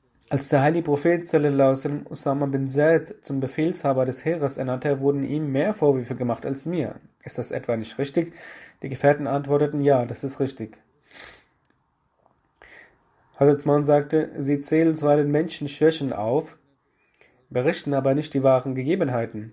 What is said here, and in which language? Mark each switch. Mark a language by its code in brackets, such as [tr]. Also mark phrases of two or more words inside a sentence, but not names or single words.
[de] Als der heilige Prophet [ar] صلى الله عليه وسلم [de] Usama bin Zaid zum Befehlshaber des Heeres ernannte, wurden ihm mehr Vorwürfe gemacht als mir. Ist das etwa nicht richtig? Die Gefährten antworteten, ja, das ist richtig. Hazrat Usman sagte, sie zählen zwar den Menschen Schwächen auf, berichten aber nicht die wahren Gegebenheiten.